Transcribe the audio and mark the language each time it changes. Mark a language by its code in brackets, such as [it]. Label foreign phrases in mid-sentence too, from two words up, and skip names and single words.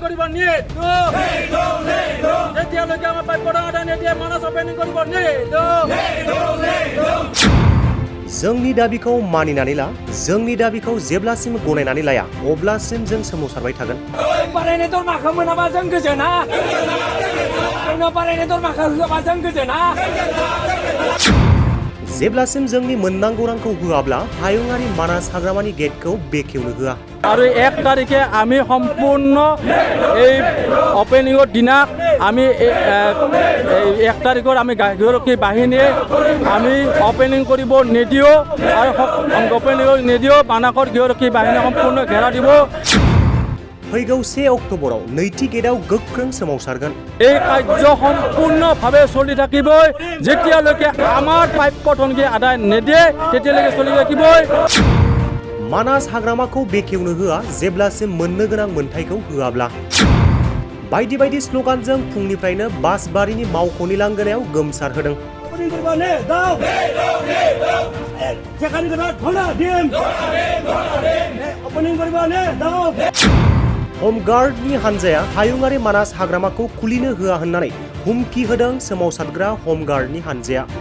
[as] কৰিব নিদিওঁ তেতিয়ালৈকে আমাৰ প্ৰাপ্য আদায় নিদিয়ে মানাছ অপেনিং কৰিব নিদিওঁ [brx] जोंनि दाबिखौ मानिनानै ला जोंनि दाबिखौ जेब्लासिम गनायनानै लाया अब्लासिम जों सोमावसारबाय थागोन बारायनाय दरमाखौ मोनाबा जों गोजोना जोंनो बारायनाय दरमाखौ होआबा जों गोजोना जेब्लासिम जोंनि मोननांगौ रांखौ होआब्ला हायुङारि मानास हाग्रामानि गेटखौ बेखेवनो होआ [as] আৰু 1 তাৰিখে আমি সম্পূৰ্ণ এই অপেনিঙৰ দিনা আমি 1 তাৰিখৰ আমি গায়কী বাহিনীয়ে আমি অপেনিং কৰিব নিদিওঁ আৰু অপেনিং নিদিওঁ মানাসৰ গায়কী বাহিনী সম্পূৰ্ণ ঘেৰা দিব [brx] फैगौ 1 अक्ट'बराव नैथि गेटआव गोख्रों सोमावसारगोन [as] এই কাৰ্য সম্পূৰ্ণভাৱে চলি থাকিবই যেতিয়ালৈকে আমাৰ প্ৰাপ্য আদায় নিদিয়ে তেতিয়ালৈকে চলি থাকিবই [brx] मानास हाग्रामाखौ बेखेवनो होआ जेब्लासिम मोननो गोनां मोनथायखौ होआब्ला बायदि बायदि स्ल'गानजों फुंनिफ्रायनो बासबारिनि मावख'नि लांगोनायाव गोमसार होदों हमगार्डनि हानजाया हायुङारि मानास हाग्रामाखौ खुलिनो होआ होननानै हुमखि होदों सोमावसारग्रा हमगार्डनि हानजाया